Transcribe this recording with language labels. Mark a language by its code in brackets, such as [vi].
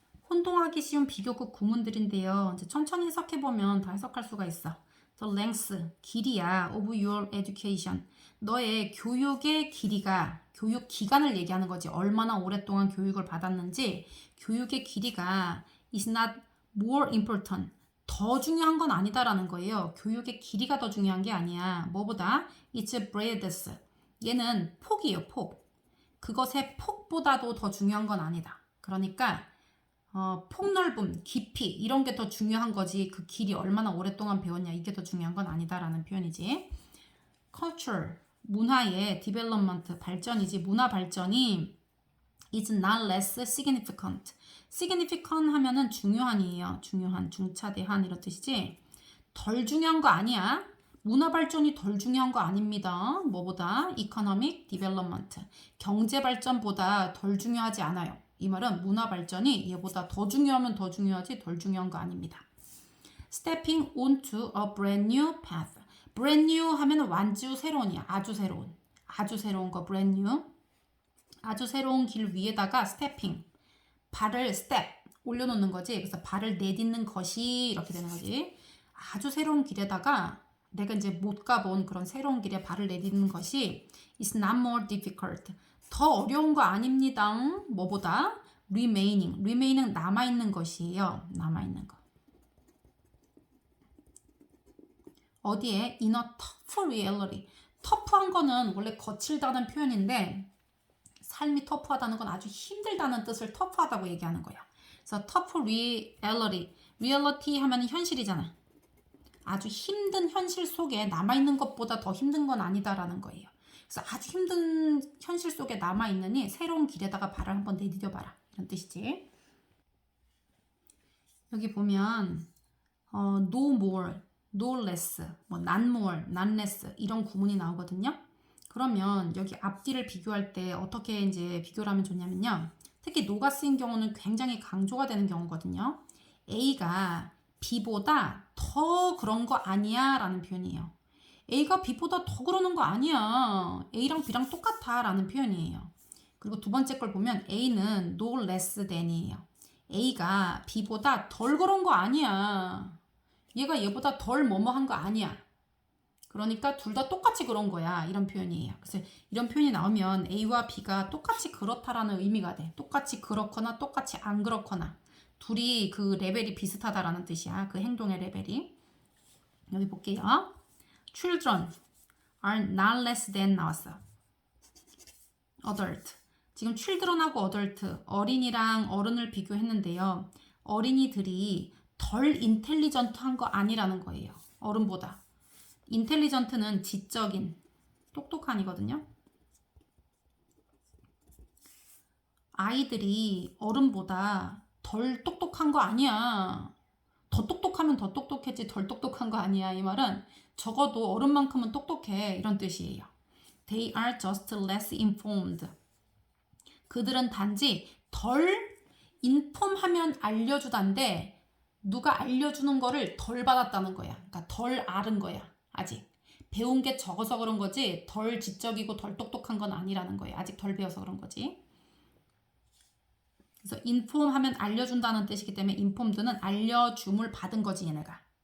[ko] 혼동하기 쉬운 비교급 구문들인데요. 이제 천천히 해석해보면 다 해석할 수가 있어. [en] The length, 길이야, of your education. [ko] 너의 교육의 길이가, 교육 기간을 얘기하는 거지. 얼마나 오랫동안 교육을 받았는지, 교육의 길이가 is not more important. 더 중요한 건 아니다라는 거예요. 교육의 길이가 더 중요한 게 아니야. 뭐보다? It's breadth. 얘는 폭이에요, 폭. 그것의 폭보다도 더 중요한 건 아니다. 그러니까 폭넓음, 깊이 이런 게 더 중요한 거지 그 길이 얼마나 오랫동안 배웠냐 이게 더 중요한 건 아니다라는 표현이지. Culture, 문화의 development, 발전이지. 문화 발전이 is not less significant. significant 하면은 중요한이에요. 중요한, 중차대한 이런 뜻이지. 덜 중요한 거 아니야. 문화 발전이 덜 중요한 거 아닙니다. 뭐보다? economic development. 경제 발전보다 덜 중요하지 않아요. 이 말은 문화 발전이 얘보다 더 중요하면 더 중요하지 덜 중요한 거 아닙니다. [en] Stepping onto a brand new path. [ko] brand new 하면 완주 새로운이야. 아주 새로운. 아주 새로운 거 brand new. 아주 새로운 길 위에다가 stepping. 발을 step 올려놓는 거지. 그래서 발을 내딛는 것이 이렇게 되는 거지. 아주 새로운 길에다가 내가 이제 못 가본 그런 새로운 길에 발을 내딛는 것이 is not more difficult. 더 어려운 거 아닙니다. 뭐보다? remaining. remaining 남아있는 것이에요. 남아있는 거. [en] 어디에? in a tough reality. [ko] 터프한 거는 원래 거칠다는 표현인데 삶이 터프하다는 건 아주 힘들다는 뜻을 터프하다고 얘기하는 거야. 그래서 tough reality. reality 하면 현실이잖아. 아주 힘든 현실 속에 남아있는 것보다 더 힘든 건 아니다라는 거예요. 그래서 아주 힘든 현실 속에 남아있느니 새로운 길에다가 발을 한번 내디뎌봐라. 이런 뜻이지. 여기 보면 no more, no less, 뭐 not more, not less 이런 구문이 나오거든요. 그러면 여기 앞뒤를 비교할 때 어떻게 이제 비교를 하면 좋냐면요. 특히 no가 쓰인 경우는 굉장히 강조가 되는 경우거든요. A가 B보다 더 그런 거 아니야 라는 표현이에요. A가 B보다 더 그러는 거 아니야. A랑 B랑 똑같아 라는 표현이에요. 그리고 두 번째 걸 보면 A는 no less than이에요. A가 B보다 덜 그런 거 아니야. 얘가 얘보다 덜 뭐뭐 한 거 아니야. 그러니까 둘 다 똑같이 그런 거야. 이런 표현이에요. 그래서 이런 표현이 나오면 A와 B가 똑같이 그렇다라는 의미가 돼. 똑같이 그렇거나 똑같이 안 그렇거나. 둘이 그 레벨이 비슷하다라는 뜻이야. 그 행동의 레벨이. 여기 볼게요. [en] Children are not less than 나왔어. Adult. [ko] 지금 children하고 adult, 어린이랑 어른을 비교했는데요. 어린이들이 덜 인텔리전트한 거 아니라는 거예요. 어른보다. 인텔리전트는 지적인, 똑똑한이거든요. 아이들이 어른보다 덜 똑똑한 거 아니야. 더 똑똑하면 더 똑똑했지 덜 똑똑한 거 아니야. 이 말은 적어도 어른만큼은 똑똑해. 이런 뜻이에요. [en] They are just less informed. [ko] 그들은 단지 덜 인폼하면 알려주단데 누가 알려주는 거를 덜 받았다는 거야. 그러니까 덜 알은 거야. 아직. 배운 게 적어서 그런 거지 덜 지적이고 덜 똑똑한 건 아니라는 거예요. 아직 덜 배워서 그런 거지. 그래서 인폼 하면 알려준다는 뜻이기 때문에 인폼드는 알려줌을 받은 거지 얘네가.